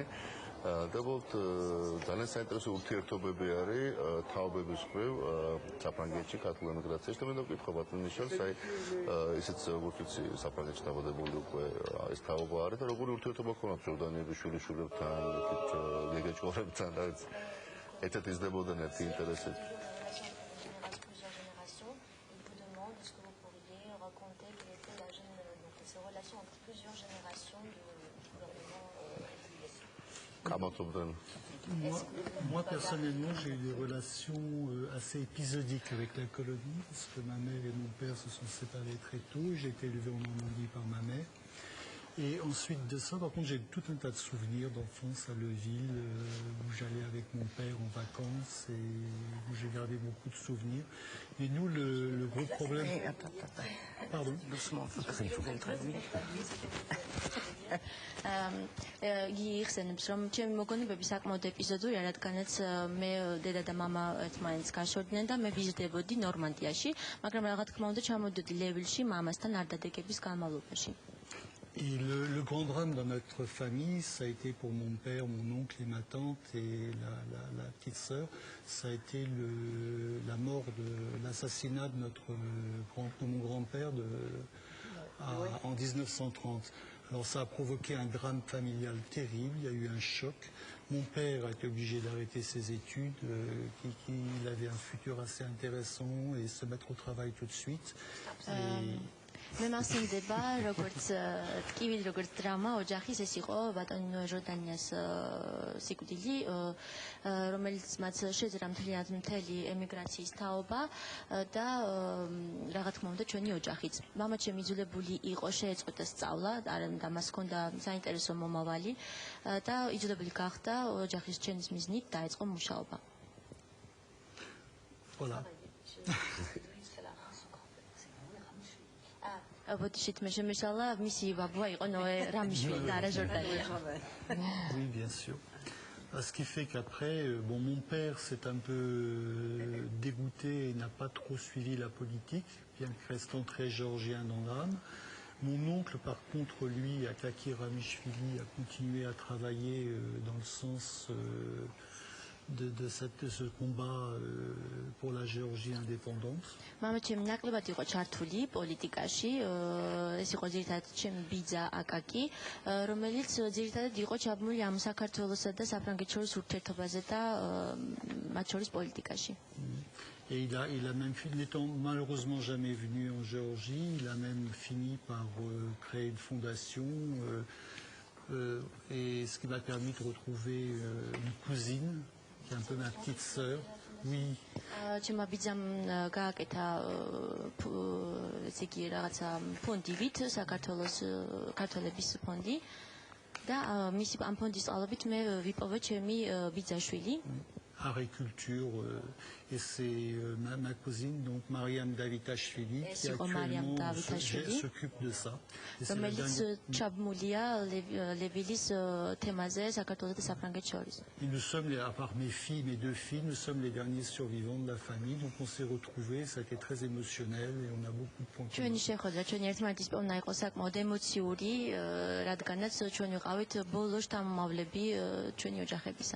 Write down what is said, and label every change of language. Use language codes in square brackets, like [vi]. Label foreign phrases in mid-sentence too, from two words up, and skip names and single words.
[ka] და უბრალოდ ძალიან საინტერესო ურთიერთობები არის თაობების მხრივ საფრანგეთში ქართულ ემიგრაციაში და მინდა ვკითხო ბატონ მიშელს, აი ისიც როგორც ვიცი საფრანგეთში დაბადებული უკვე ეს თაობა არის და როგორი ურთიერთობა ქონდათ ჟორდანიების შვილიშვილებთან, გეგეჭკორებთან, რაც ერთად იზრდებოდნენ ერთი ინტერესით. [fr] relation entre plusieurs générations de gouvernements Moi, personnellement, j'ai eu des relations assez épisodiques avec la colonie, parce que ma mère et mon père se sont séparés très tôt. J'ai été élevé en Normandie par ma mère. Et ensuite de ça, par contre, j'ai tout un tas de souvenirs d'enfance à Leuville, où j'allais avec mon père en vacances et où j'ai gardé beaucoup de souvenirs. Mais nous, le gros problème... Pardon. Doucement, il faut qu'elle traduise. [ka] იხსენებს რომ ჩემი მოგონებები საკმაოდ ეპიზოდურია, რადგანაც მე დედა და მამა ერთმანეთს გაშორდნენ და მე ვიზრდებოდი ნორმანდიაში, მაგრამ რა თქმა უნდა ჩამოვდოდი ლევილში მამასთან არდადეგების განმავლობაში. [fr] Et le grand drame dans notre famille, ça a été pour mon père, mon oncle et ma tante et la petite sœur, ça a été la mort l'assassinat de mon grand-père en 1930. Alors ça a provoqué un drame familial terrible, il y a eu un choc. Mon père a été obligé d'arrêter ses études, qu'il avait un futur assez intéressant et se mettre au travail tout de suite. [ka] მე მასწინდება როგორც ტკივილი როგორც დრამა ოჯახის ეს იყო ბატონი ჟორდანიას სიკვდილი რომელიც მათ შეძრა მთელი ემიგრაციის თაობა და რა თქმა უნდა ჩვენი ოჯახიც მამა ჩემი იძულებული იყო შეეწყვეტა სწავლა და მას ჰქონდა საინტერესო მომავალი და იძულებული გახდა ოჯახის რჩენის მიზნით დაეწყო მუშაობა. [fr] Voilà. Oui, bien sûr. Ce qui fait qu'après, mon père s'est un peu dégoûté et n'a pas trop suivi la politique, bien que restant très géorgien dans l'âme. Mon oncle, par contre, lui, Akaki Ramishvili, a continué à travailler dans le sens de ce combat pour la Géorgie indépendante. [ka] მამა ჩემი ნაკლებად იყო ჩართული პოლიტიკაში, ეს იყო ძირითადად ჩემი ბიძა აკაკი, რომელიც ძირითადად იყო ჩაბმული ამ საქართველოსა და საფრანგეთს შორის ურთიერთობაზე და მათ შორის პოლიტიკაში. [fr] Et il a même n'étant malheureusement jamais venu en Géorgie, il a même fini par créer une fondation et ce qui m'a permis de retrouver une cousine qui est un peu ma petite sœur. Oui. [ka] ჩემმა ბიძამ გააკეთა ესე იგი რაღაცა ფონდივით საქართველოს ქართველების ფონდი და მისი ამ ფონდის წყალობით მე ვიპოვე ჩემი ბიძაშვილი. [fr] Agriculture et c'est ma cousine donc Mariam Davitashvili qui actuellement s'occupe de ça. Et nous sommes, à part mes filles, mes deux filles, nous sommes les derniers survivants de la famille, donc on s'est retrouvés, ça a été très émotionnel et on a beaucoup de points communs.